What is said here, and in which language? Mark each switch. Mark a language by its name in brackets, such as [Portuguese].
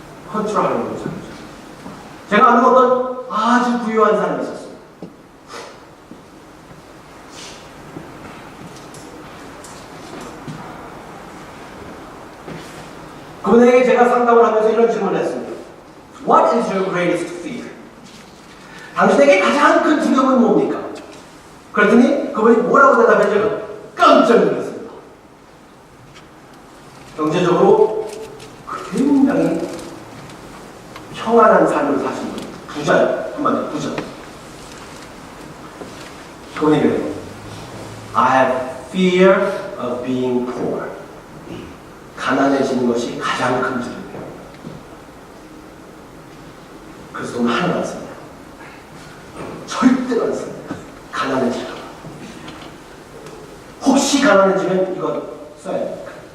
[Korean] 컨트롤하는 우상이죠. 제가 아는 어떤 아주 부유한 사람이 있었어요. 그분에게 제가 상담을 하면서 이런 질문을 했습니다. [English] What is your greatest fear? [Korean] 당신에게 가장 큰 두려움은 뭡니까? 그랬더니 그분이 뭐라고 대답했죠? 깜짝 놀랐습니다. 경제적으로 굉장히 평안한 삶을 사신 분. 부자예요. 한마디로 부자. 그분이 그래요. [English] I have fear of being poor. [Korean] 가난해지는 것이 가장 큰 두려움이에요. 그래서 돈 하나도 안 씁니다. 절대로 안 씁니다. 가난해질까 봐. 혹시 가난해지면 이거 써야 됩니까?